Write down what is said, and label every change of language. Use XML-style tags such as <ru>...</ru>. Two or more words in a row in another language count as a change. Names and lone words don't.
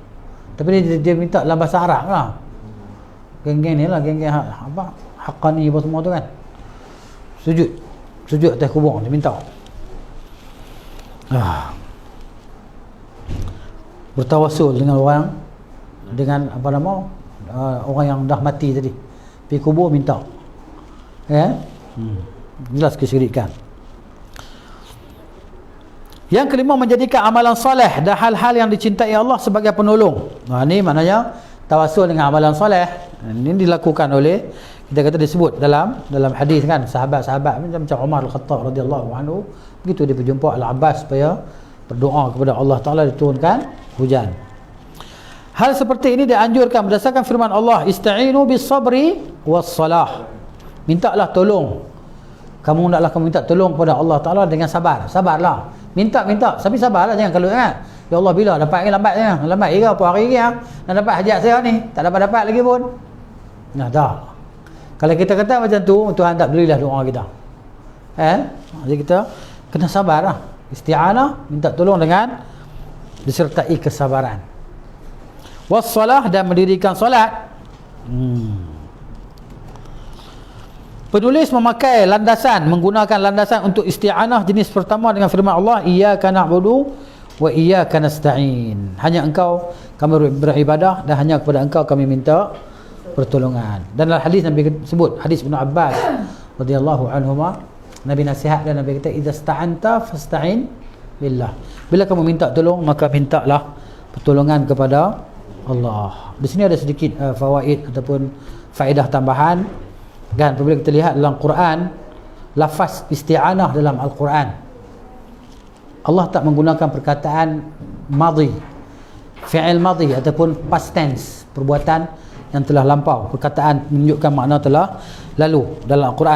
<ms>Tapi dia minta dalam bahasa Arab lah. Geng-geng ni lah, geng-geng apa, Haqqani apa semua tu kan, sujud atas kubur, dia minta. Bertawasul dengan orang, dengan apa nama, orang yang dah mati tadi, pergi kubur minta, ya. Jelas kesyirikan. Yang kelima, menjadikan amalan soleh dan hal-hal yang dicintai Allah sebagai penolong. Ini maknanya tawasul dengan amalan soleh. Ini dilakukan oleh, kita kata disebut dalam hadis kan, sahabat-sahabat macam Umar Al-Khattab</ms> <ar>رضي الله عنه,</ar> <ms>begitu dia berjumpa Al-Abbas supaya berdoa kepada Allah Taala diturunkan hujan. Hal seperti ini dianjurkan berdasarkan firman Allah,</ms> <ar>استعينوا بالصبر والصلاة.</ar> <ms>Mintalah tolong. Kamu minta tolong kepada Allah Taala dengan sabar. Sabarlah. Minta tapi sabarlah, jangan kalau kan, ya Allah bila dapat ni lambat ke apa hari ni nak dapat hajat saya ni, tak dapat lagi pun. Nah dah. Kalau kita kata macam tu, Tuhan tak berilah doa kita. Jadi kita kena sabarlah. Isti'anah, minta tolong dengan disertai kesabaran. Wassalah, dan mendirikan solat. Penulis memakai menggunakan landasan untuk isti'anah jenis pertama dengan firman Allah,</ms> <ar>إياك نعبد وإياك نستعين.</ar> <ms>Hanya engkau kami beribadah dan hanya kepada engkau kami minta pertolongan. Dan dalam hadis Nabi sebut, hadis Ibn Abbas</ms> <ar>رضي الله عنهما,</ar> <ms>Nabi nasihat dan Nabi kata,</ms> <ar>إذا استعنت فاستعن بالله.</ar> <ms>Bila kamu minta tolong, maka mintalah pertolongan kepada Allah. Di sini ada sedikit fawaid ataupun faedah tambahan. Kan, apabila kita lihat dalam Quran, lafaz isti'anah dalam Al-Quran, Allah tak menggunakan perkataan madhi,</ms> <ar>فعل ماضي</ar> <ms>ataupun</ms> <en>past tense,</en> <ms>perbuatan yang telah lampau, perkataan menunjukkan makna telah lalu dalam Al-Quran.</ms>